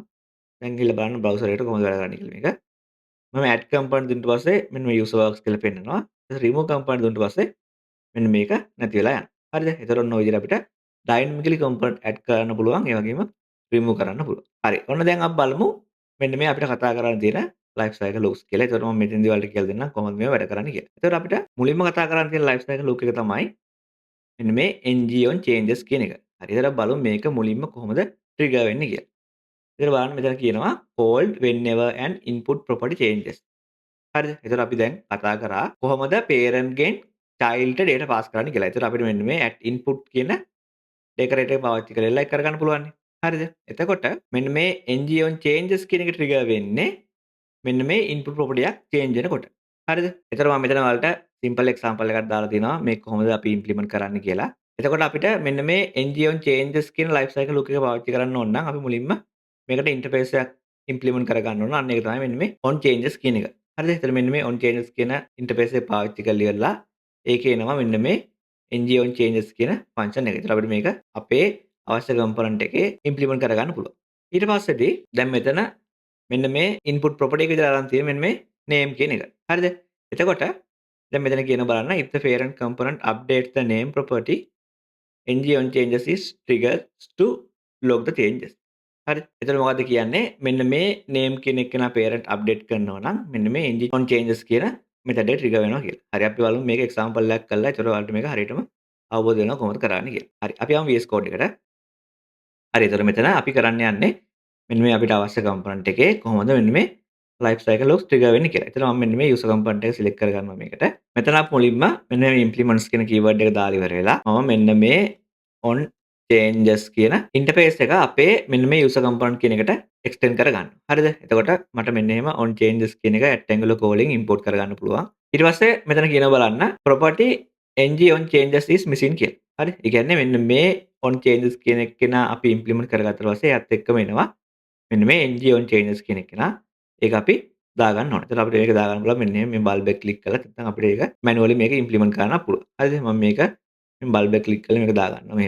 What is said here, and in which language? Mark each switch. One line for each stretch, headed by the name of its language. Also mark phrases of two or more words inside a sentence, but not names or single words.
Sinhala: දැන් ගිහලා බලන්න browser එකට කොහොමද වැඩ කරන්නේ කියලා මේක. මම
English: add component
Sinhala: දුන්නාට පස්සේ මෙන්න මේ
English: user works
Sinhala: කියලා පෙන්නනවා. ඊට
English: remove component
Sinhala: දුන්නාට පස්සේ මෙන්න මේක නැති වෙලා යනවා. හරිද? එතකොට ඔන්න ඔය විදිහට අපිට
English: dynamically component add
Sinhala: කරන්න පුළුවන්. ඒ වගේම remove කරන්න පුළුවන්. හරි. ඔන්න දැන් අපි බලමු මෙන්න මේ අපිට කතා කරන්න තියෙන
English: life cycle loops
Sinhala: කියලා. එතකොට මම මෙතෙන්දී ඔයාලට කියලා දෙන්නම් කොහොමද මේවා වැඩ කරන්නේ කියලා. එතකොට අපිට මුලින්ම කතා කරන්න තියෙන
English: life cycle loop
Sinhala: එක තමයි මෙන්න මේ
English: ng on changes
Sinhala: කියන එක. හරි. එතකොට බලමු මේක මුලින්ම කොහොමද trigger වෙන්නේ කියලා. එතකොට බලන්න මෙතන කියනවා
English: called whenever an input property changes.
Sinhala: හරිද? එතකොට අපි දැන් කතා කරා කොහොමද parent ගෙන් childට data pass කරන්නේ කියලා. එතකොට අපිට මෙන්න මේ
English: at input
Sinhala: කියන decorator එක පාවිච්චි කරලා ඒක කරගන්න පුළුවන්. හරිද? එතකොට මෙන්න මේ
English: ng on changes
Sinhala: කියන එක trigger වෙන්නේ මෙන්න මේ
English: input property
Sinhala: එකක් change වෙනකොට. හරිද? එතකොට මම මෙතන ඔයාලට
English: simple example
Sinhala: එකක් දාලා තිනවා මේක කොහොමද අපි implement කරන්න කියලා. එතකොට අපිට මෙන්න මේ
English: ng on changes
Sinhala: කියන
English: life cycle loop
Sinhala: එක පාවිච්චි කරන්න ඕන නම් අපි මුලින්ම මේකට interface එකක් implement කරගන්න ඕන. අන්න ඒක තමයි මෙන්න මේ
English: on changes
Sinhala: කියන එක. හරිද? එතකොට මෙන්න මේ
English: on changes
Sinhala: කියන interface එක පාවිච්චි කරලා ඉවරලා ඒකේ එනවා මෙන්න මේ
English: ng on changes
Sinhala: කියන function එක. එතකොට අපිට මේක අපේ අවශ්‍ය component එකේ implement කරගන්න පුළුවන්. ඊට පස්සේදී දැන් මෙතන මෙන්න මේ
English: input property
Sinhala: එක විදිහට අරන් තියෙන මෙන්න මේ name කියන එක. හරිද? එතකොට දැන් මෙතන කියන බලන්න
English: if the parent component updates the name property ng on changes is triggers to log the changes.
Sinhala: හරි. එතකොට මොකද්ද කියන්නේ? මෙන්න මේ name කියන එක නා parent update කරනවා නම් මෙන්න මේ
English: ng on changes
Sinhala: කියන method එක trigger වෙනවා කියලා. හරි අපි බලමු මේක example එකක් කරලා ඒතර ඔයාලට මේක හරියටම අවබෝධ වෙනවා කොහොමද කරන්නේ කියලා. හරි. අපි යමු VS Code එකට. හරි. එතකොට මෙතන අපි කරන්න යන්නේ මෙන්න මේ අපිට අවශ්‍ය component එකේ කොහොමද මෙන්න මේ
English: life cycle loops trigger
Sinhala: වෙන්නේ කියලා. එතන මම මෙන්න මේ
English: user component
Sinhala: එක select කරගන්නවා මේකට. මෙතන අපි මුලින්ම මෙන්න මේ implements කියන keyword එක දාලා ඉවර වෙලා මම මෙන්න මේ
English: on changes
Sinhala: කියන interface එක අපේ මෙන්න මේ
English: user component
Sinhala: කියන එකට extend කරගන්න. හරිද? එතකොට මට මෙන්න එහෙම
English: on changes
Sinhala: කියන එක
English: rectangular calling import
Sinhala: කරගන්න පුළුවන්. ඊට පස්සේ මෙතන කියනවා බලන්න
English: property ng on changes is missing
Sinhala: කියලා. හරි? ඒ කියන්නේ මෙන්න මේ
English: on changes
Sinhala: කියන එක අපි implement කරගත්තා පස්සේ එයත් එක්කම එනවා මෙන්න මේ
English: ng on changes
Sinhala: කියන එක ඒක අපි දාගන්න ඕනේ. එතකොට අපිට මේක දාගන්න පුළුවන් මෙන්න මේ බල්බ් එක ක්ලික් කරලා නැත්නම් අපිට ඒක මැනුවලි මේක ඉම්ප්ලිමන්ට් කරන්න පුළුවන්. හරිද? මම මේක මේ බල්බ් එක ක්ලික් කරලා මේක දාගන්නවා මෙහෙම.